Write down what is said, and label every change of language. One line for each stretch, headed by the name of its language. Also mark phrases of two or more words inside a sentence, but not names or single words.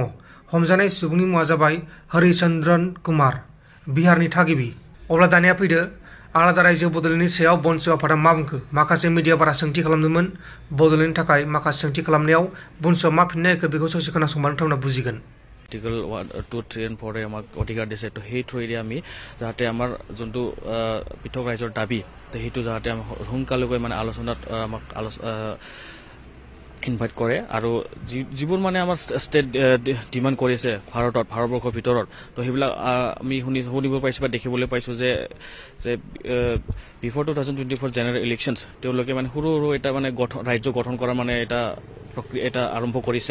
Bodo: हमजानाय सुबुंनि मुङा जाबाय हरिचन्द्रन कुमार, बिहारनि थागिबि। अब्ला दानिया फैदो आलादा रायजो बड'लेण्डनि सायाव बनसु आफादा मा बुंखो। माखासे मिडियाफोरा सोंथि खालामदोंमोन बड'लेण्डनि थाखाय। माखासे सोंथि खालामनायाव बनसुआ मा फिननाय होखो बेखौ ससे खोनासंबानो नोंथांमोना बुजिगोन।
English: Article 1, 2, 3 and 4
Assamese: আমাক অধিকাৰ দিছে। তো সেই থ্ৰুৱেদি আমি যাতে আমাৰ যোনটো পৃথক ৰাজ্যৰ দাবী সেইটো যাতে সোনকালে মানে আলোচনাত আমাক ইনভাইট কৰে আৰু যিবোৰ মানে আমাৰ
English: state demand
Assamese: কৰিছে ভাৰতবৰ্ষৰ ভিতৰত, তো সেইবিলাক আমি শুনিব পাইছোঁ বা দেখিবলৈ পাইছোঁ যে
English: before 2024 general elections
Assamese: তেওঁলোকে মানে সৰু সৰু এটা মানে ৰাজ্য গঠন কৰাৰ মানে এটা প্ৰক্ৰিয়া এটা আৰম্ভ কৰিছে।